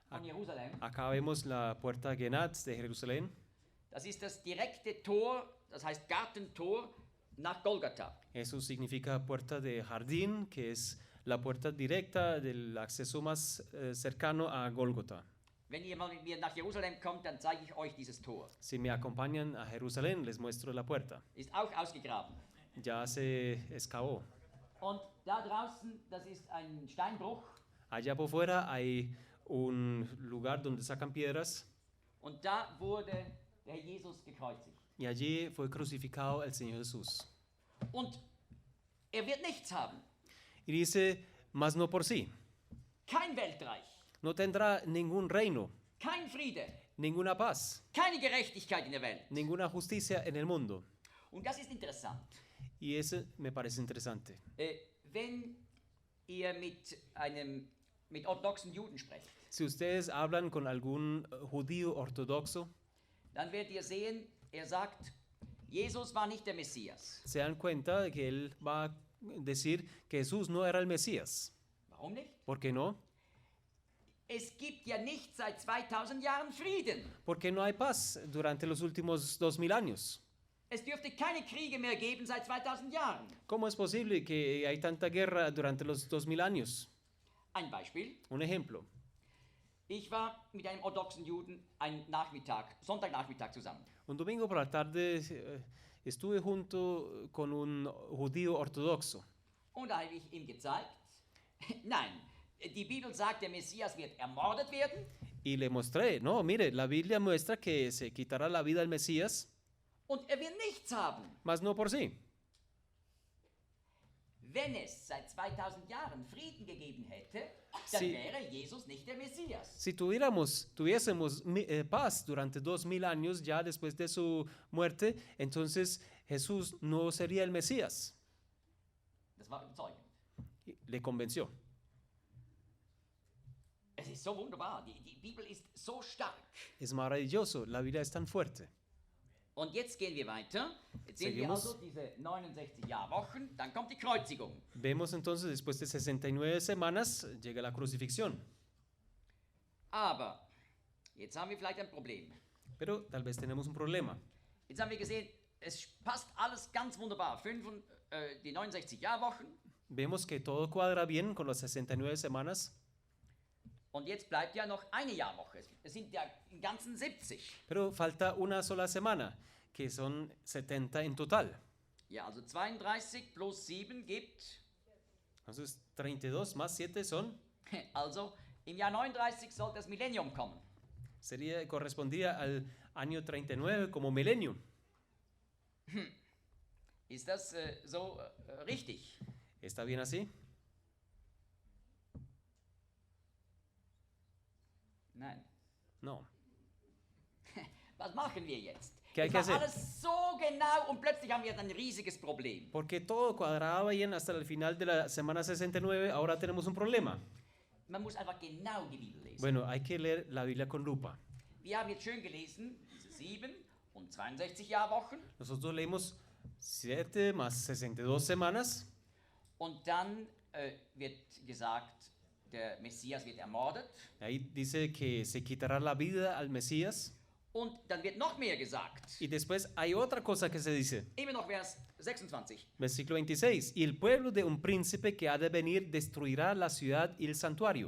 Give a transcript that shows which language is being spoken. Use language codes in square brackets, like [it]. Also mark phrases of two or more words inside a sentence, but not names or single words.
[de] von Jerusalem. [es] Acá vemos la puerta Genat de Jerusalén. [de] Das ist das direkte Tor, das heißt Gartentor nach Golgatha. [es] Eso significa puerta de jardín, que es la puerta directa del acceso más cercano a Gólgota. [de] Wenn ihr mal mit mir nach Jerusalem kommt, dann zeige ich euch dieses Tor. [es] Si me acompañan a Jerusalén, les muestro la puerta. [de] Ist auch ausgegraben. [es] Ya se excavó. [de] Und da draußen, das ist ein Steinbruch. [es] Allá por fuera hay un lugar donde sacan piedras [de] Und da wurde der Herr Jesus gekreuzigt. [es] y allí fue crucificado el Señor Jesús. [de] Und er wird nichts haben. [es] Y dice, mas no por sí. [de] Kein Weltreich, [es] No tendrá ningún reino, [de] kein Friede, [es] ninguna paz, [de] keine Gerechtigkeit in der Welt. [es] ninguna justicia en el mundo. [de] Und das ist interessant. [es] Y eso me parece interesante. [de] Wenn ihr mit orthodoxen Juden sprecht, [es] Si ustedes hablan con algún judío ortodoxo, [de] dann werdet ihr sehen, er sagt, Jesus war nicht der Messias. [es] se dan cuenta de que él va a decir que Jesús no era el Mesías. [de] Warum nicht? [es] ¿Por qué no? [de] Es gibt ja nicht seit 2000 Jahren Frieden. [es] Porque no hay paz durante los últimos 2000 años. [de] Es dürfte keine Kriege mehr geben seit 2000 Jahren. [es] ¿Cómo es posible que hay tanta guerra durante los 2000 años? [de] Ein Beispiel. [es] Un ejemplo. [de] Ich war mit einem orthodoxen Juden einen Nachmittag, Sonntagnachmittag zusammen. [es] Un domingo por la tarde estuve junto con un judío ortodoxo. [de] Und da habe ich ihm gezeigt, nein, die Bibel sagt, der Messias wird ermordet werden. [es] Y le mostré, no, mire, la Biblia muestra que se quitará la vida al Mesías, [de] Und er wird nichts haben. [es] mas no por sí. [de] Wenn es seit 2000 Jahren Frieden gegeben hätte, dann [es] Sí. [de] wäre Jesus nicht der Messias. [es] Si tuviésemos paz durante 2000 años ya después de su muerte, entonces Jesús no sería el Mesías. [de] Das war überzeugend. [es] Y le convenció. [de] Es ist so wunderbar. Die Bibel ist so stark. [es] Es maravilloso, la Biblia es tan fuerte. [de] Und jetzt gehen wir weiter. Jetzt sehen wir [es] Seguimos. [de] also diese 69 Jahrwochen, dann kommt die Kreuzigung. [es] Vemos entonces después de 69 semanas llega la crucifixión. [de] Aber jetzt haben wir vielleicht ein Problem. [es] Pero tal vez tenemos un problema. [de] Jetzt haben wir gesehen, es passt alles ganz wunderbar. Die 69 Jahrwochen. [es] Vemos que todo cuadra bien con las 69 semanas, [de] Und jetzt bleibt ja noch eine Jahrwoche. Es sind ja im Ganzen 70. [es] pero falta una sola semana, que son 70 en total. [de] Ja, also 32 plus 7 gibt, [es] Entonces 32 más 7 son, [de] also im Jahr 39 soll das Millennium kommen. [es] correspondía al año 39 como milenio. [de] Ist das so richtig? [es] ¿Está bien así? [de] Nein. [es] No. [de] Was machen wir jetzt? [es] ¿Qué hay [de] Es [es] que [de] war [es] hacer? [de] alles so genau und plötzlich haben wir ein riesiges Problem. [es] Porque todo cuadraba bien hasta el final de la semana 69, ahora tenemos un problema. [de] Man muss einfach genau die Bibel lesen. [es] Bueno, hay que leer la Biblia con lupa. [de] Wir haben jetzt schön gelesen, diese 7 und 62 Jahrwochen. [es] Nosotros leímos 7 más 62 semanas. [de] Und dann wird gesagt, der Messias wird ermordet. [es] Ahí dice que se quitará la vida al Mesías. [de] Und dann wird noch mehr gesagt. [es] Y después hay otra cosa que se dice. [de] Immer noch Vers 26. [es] Versículo 26. Y el pueblo de un príncipe que ha de venir destruirá la ciudad y el santuario.